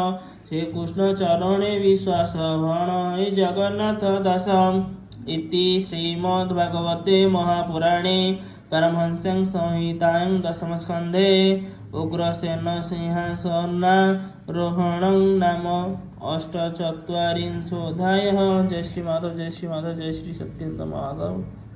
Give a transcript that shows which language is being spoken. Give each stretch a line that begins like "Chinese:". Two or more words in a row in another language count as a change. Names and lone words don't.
Odia: ସେ କୃଷ୍ଣ ଚରଣେ ବିଶ୍ୱାସ ଭଣଇ ଜଗନ୍ନାଥ ଦାସ।
Sanskrit: इति श्रीमद्भागवते महापुराणे पारमहंस्यां संहितायां दशम स्कन्धे उग्रसेन सिंहासनारोहणं नाम अष्टचत्वारिंशोऽध्यायः।
Hindi: जय श्री माधव जय श्री माधव जय श्री सत्येंद्र माधव।